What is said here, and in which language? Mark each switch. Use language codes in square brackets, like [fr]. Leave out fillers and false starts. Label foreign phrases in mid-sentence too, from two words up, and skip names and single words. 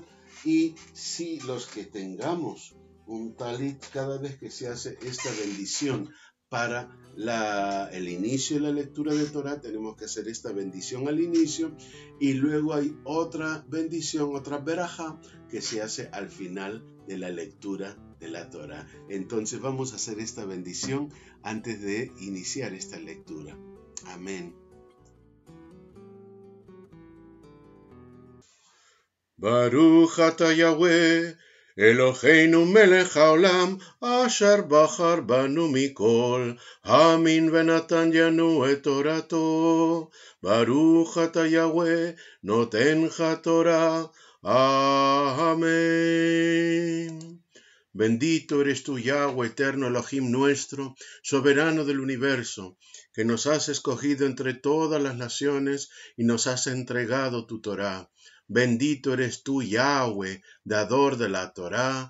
[es] Y si los que tengamos un talit, cada vez que se hace esta bendición para el inicio de la lectura de Torah, tenemos que hacer esta bendición al inicio, y luego hay otra bendición, otra verajá, que se hace al final de la lectura de la Torah. Entonces vamos a hacer esta bendición antes de iniciar esta lectura. Amén. [he] ברוך אתה יהוה אלוהינו מלך העולם, אשר בחר בנו מכל המין ונתן ינו את תורתו. ברוך אתה יהוה נותן תורה. [es] Amén. Bendito eres tú, Yahweh, eterno Elohim nuestro, soberano del universo, que nos has escogido entre todas las naciones y nos has entregado tu Torah. Bendito eres tú, Yahweh, dador de la Torah.